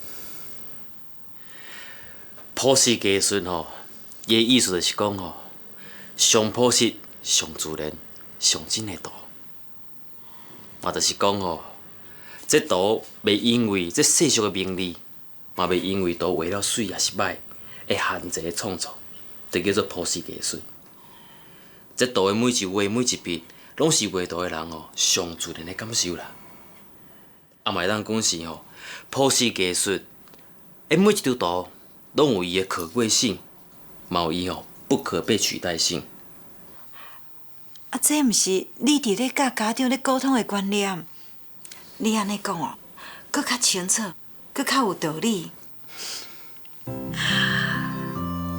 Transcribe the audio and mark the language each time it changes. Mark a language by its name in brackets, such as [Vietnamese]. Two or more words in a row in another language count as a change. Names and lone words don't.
[Min Nan Chinese] 朴实艺术吼，伊的意思就是讲吼，上朴实、上自然、上真的图，嘛就是讲吼，这图袂因为这世俗的名利，嘛袂因为图画了水也是歹，会限制的创作，就叫做朴实艺术。这图的每一画每一笔，拢是画图的人吼上自然的感受啦。嘛会当讲是吼，朴实艺术的每一张图，拢有伊的可贵性，嘛有伊吼不可被取代性。这毋是你伫咧甲家长咧沟通的观念？你安尼讲哦，佫较清楚，佫较有道理。